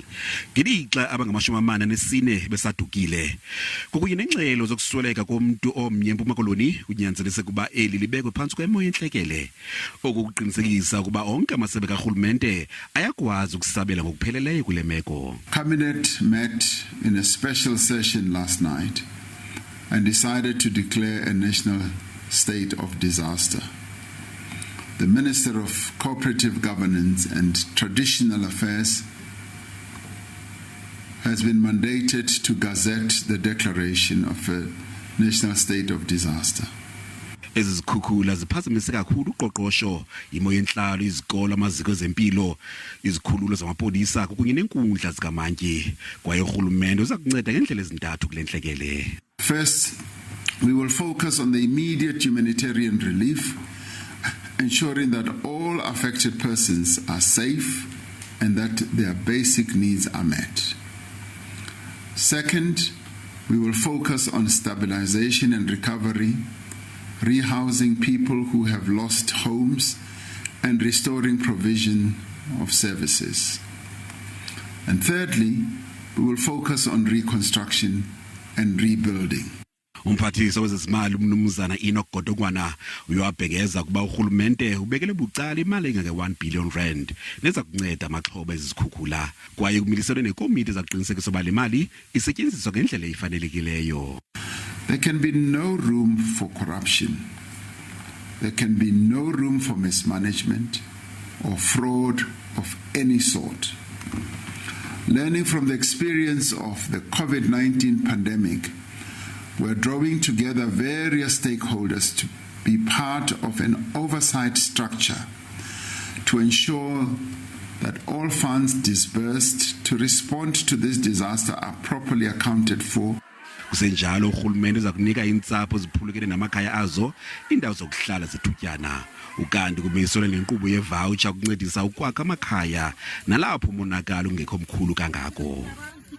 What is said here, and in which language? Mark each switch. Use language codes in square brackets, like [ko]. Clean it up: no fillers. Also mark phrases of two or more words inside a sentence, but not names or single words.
[xh] Ngelixa abangama-44 besadukile. Kokunye nengxelo zokusweleka komuntu omnye eMpuma Koloni kunyanzelise kuba eli libekwe phantsi kwemo yentlekele. Okuqinisekisa kuba onke amasebe kaRhulumente ayakwazi ukusabela ngokupheleleyo kule meko. [en] Cabinet met in a special session last night and decided to declare a national state of disaster. The Minister of Cooperative Governance and Traditional Affairs has been mandated to gazette the declaration of a national state of disaster. [xh] Ezizikhukhula ziphazamise kakhulu uqoqosho, imo yenhlalo, izikolo, amaziko ezempilo, izikhululo zamapolisa kunye nenkundla zikamantyi. Kwaye uRhulumente uza kunceda ngendlela ezintathu kule ntlekele. [en] First, we will focus on the immediate humanitarian relief, ensuring that all affected persons are safe and that their basic needs are met. Second, we will focus on stabilization and recovery, rehousing people who have lost homes and restoring provision of services. And thirdly, we will focus on reconstruction and rebuilding. [xh] Umphathiswa wezezimali uMnumzana Godongwana uyabhekeza kuba uRhulumente ubekele bucala imali engeke-1 billion rand neza kunceda amaxhoba ezikhukhula kwaye kumiliselwe nekomiti ezaqinisekisa uba le mali isetyenziswa ngendlela efanelekileyo. [en] There can be no room for corruption. There can be no room for mismanagement or fraud of any sort. Learning from the experience of the COVID-19 pandemic, we're drawing together various stakeholders to be part of an oversight structure to ensure that all funds disbursed to respond to this disaster are properly accounted for. [xh] Kusenjalo uRhulumente uza kunika intsapho ziphulukene namakhaya azo indawo zokuhlala zethutyana. Ukanti kumiselwe nenkqubo yevoucher ukuncedisa ukwakha amakhaya nalapho umonakala ungekho mkhulu kangako.